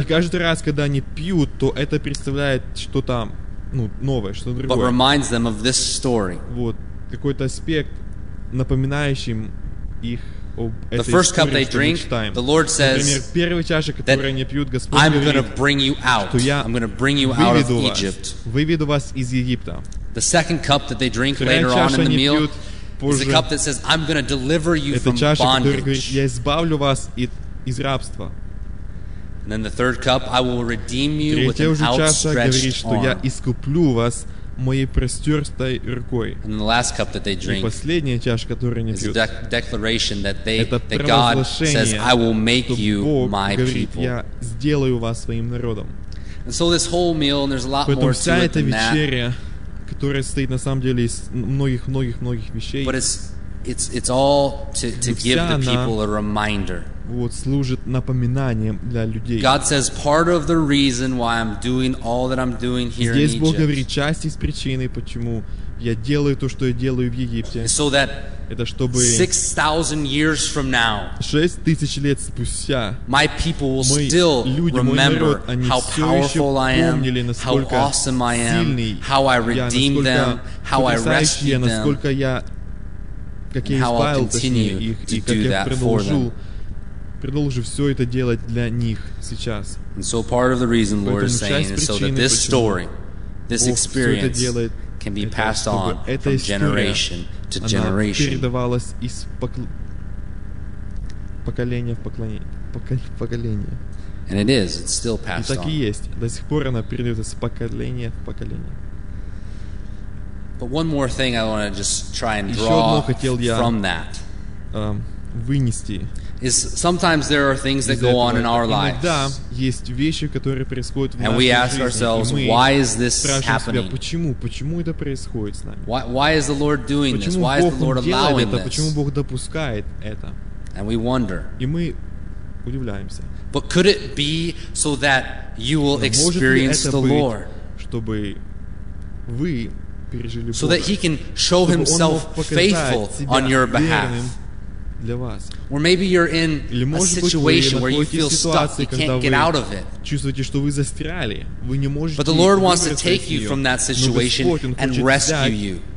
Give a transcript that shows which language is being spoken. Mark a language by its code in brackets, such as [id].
[ru] И каждый раз, когда они пьют, то это представляет что-то, ну, новое, что-то другое. [en] But reminds them of this story. [ru] Вот, какой-то аспект, напоминающий их об этой истории, что мы читаем. [en] The Lord says, [ru] например, первая чаша, которую они пьют, Господь говорит, что я выведу вас из Египта. [en] The second cup that they drink later on in the meal, it's a cup that says, I'm going to deliver you from [ru] чаша, [en] bondage. [ru] Которая говорит, я избавлю вас из рабства. [en] And then the third cup, I will redeem you with an outstretched arm. [ru] Говорит, что я искуплю вас моей простертой рукой. [en] And then the last cup that they drink, [ru] и последняя чаша, которую они пьют, [en] is a declaration that they, [ru] это [en] that God says, I will make you my [ru] говорит, [en] people. [ru] Я сделаю вас своим народом. [en] And so this whole meal, and there's a lot [ru] поэтому [en] more to it than [ru] вечеря, [en] that. [ru] Которая состоит на самом деле из многих вещей. [en] But it's all to give the people a reminder. [ru] Вот служит напоминанием для людей. [en] God says part of the reason why I'm doing all that I'm doing here in Egypt. [ru] Здесь Бог говорит часть из причины, почему я делаю то, что я делаю в Египте. [en] So that [ru] это чтобы [en] 6,000 years from now, [ru] 6,000 лет спустя, [en] my people will still remember how powerful I am, how awesome I am, how I redeemed them, how I rescued them, how I continue to do that for them. [ru] Продолжу все это делать для них сейчас. [en] And so part of the reason Lord is saying is so that this story, this experience can be passed on from generation to generation. [ru] Передавалась из поколения в поколение. [en] And it is, it's still passed on. [ru] И так и есть. До сих пор она передается с поколения в поколение. [en] But one more thing I want to just try and draw from that. [ru] Вынести. [en] is sometimes there are things that go on in our lives. [ru] Иногда есть вещи, которые происходят в нашей жизни. [en] And we ask ourselves, why is this happening? [ru] Почему это происходит с нами? [en] Why is the Lord doing this? Why is the Lord allowing this? [ru] Почему Бог допускает это? [en] And we wonder. [ru] И мы удивляемся. [en] But could it be so that you will experience the Lord? [ru] Чтобы вы пережили Бога. [en] So that He can show Himself faithful on your behalf. Or maybe you're in a situation where you feel stuck, you can't get out of it. [ru] Чувствуете, что вы застряли, вы не можете. [en] But the Lord wants to take you from that situation and rescue you.